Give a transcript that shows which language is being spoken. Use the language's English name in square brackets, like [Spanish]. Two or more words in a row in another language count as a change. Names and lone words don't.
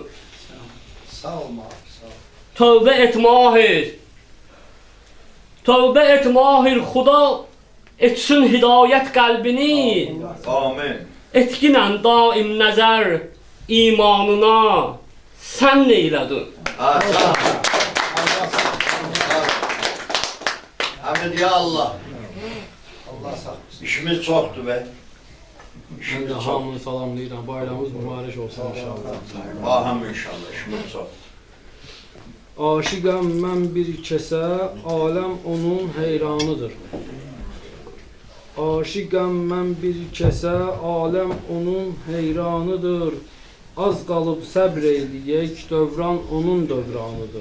[Azerbaijani] Sağ ol Mahir, sağ ol. Tövbə et Mahir. Tövbə et Mahir, Xuda etsin hidayət qəlbini. Amin. Etkinən daim nəzər imanına. Sən neylədin? Hasan. Hamid [Arabic] ya Allah. [Azerbaijani] Allah sağ olsun. [Turkish] İşimiz çoktu be. Ben de İşimiz çok. [Azerbaijani] hamını salamlayıram. [Turkish] Bayramımız mübarek olsun inşallah. Aham inşallah. İşimiz çok. [Azerbaijani] Aşıqam mən bir kəsə, aləm onun heyranıdır. Aşıqam mən bir kəsə, aləm onun heyranıdır. Az qalıb səbr eləyək, dövran onun dövranıdır.